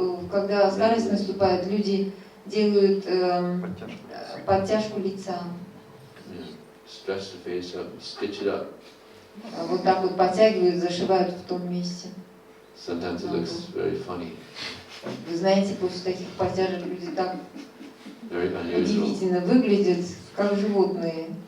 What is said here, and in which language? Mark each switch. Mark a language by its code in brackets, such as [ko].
[ru] Когда старость наступает, люди делают подтяжку лица. [en] Stretch the face up, stitch it up. [ru] Вот так вот подтягивают, зашивают в том месте. [en] Sometimes it looks very funny. [ru] Вы знаете, после таких подтяжек люди так [en] Very unusual. [ru] удивительно выглядят, как животные.